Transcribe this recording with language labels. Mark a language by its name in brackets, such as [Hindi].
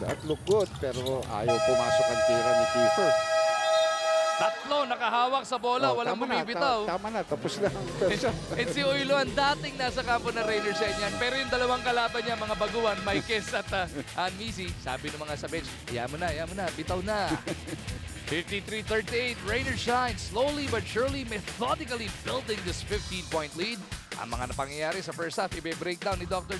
[English] That look good, [Filipino] pero ayaw pumasok ang tira ni Kiefer. 3 nakahawak sa bola, walang bumibitaw. Tama na, tapos na. And si Uiloan, dating nasa kampo ng Rainer Shine yan. Pero yung dalawang kalaban niya, mga baguhan, Maikes at Anmisi, sabi ng mga sa bench, ayaw mo na, bitaw na. [English] 53-38, Rainer Shine slowly but surely, methodically building this 15-point lead. [Filipino] Ang mga napangyayari sa first half, ibe-breakdown ni Dr.